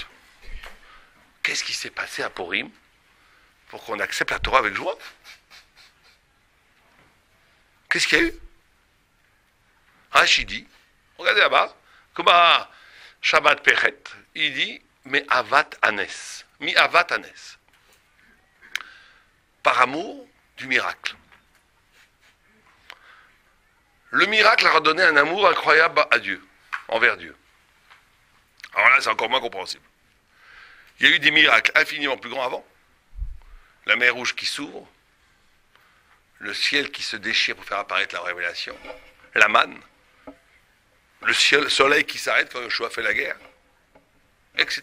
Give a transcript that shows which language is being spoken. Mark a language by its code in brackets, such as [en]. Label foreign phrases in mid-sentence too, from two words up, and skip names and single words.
[fr] Qu'est-ce qui s'est passé à Purim pour qu'on accepte la Torah avec joie? Qu'est-ce qu'il y a eu? Rachid dit, regardez là-bas, comme à Shabbat Pechet, il dit, mais [he] אהבת הנס, מאהבת הנס, [fr] par amour du miracle. Le miracle a redonné un amour incroyable à Dieu, envers Dieu. Alors là, c'est encore moins compréhensible. Il y a eu des miracles infiniment plus grands avant. La mer Rouge qui s'ouvre, le ciel qui se déchire pour faire apparaître la révélation, la manne, le soleil qui s'arrête quand Yoshua fait la guerre, etc.